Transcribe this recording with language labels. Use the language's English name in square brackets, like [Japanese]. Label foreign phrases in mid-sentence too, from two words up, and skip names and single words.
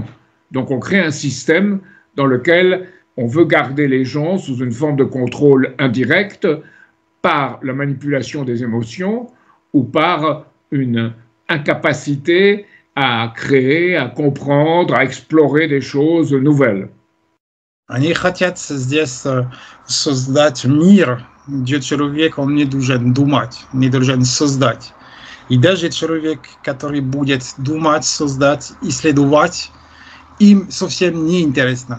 [French] Donc on crée un système dans lequel on veut garder les gens sous une forme de contrôle indirect par la manipulation des émotions ou par une incapacité à créer, à comprendre, à explorer des choses nouvelles. [Russian] Они хотят здесь создать мир, где человек, он не должен думать, не должен создать. И даже человек, который будет думать, создать, исследовать, им совсем не интересно.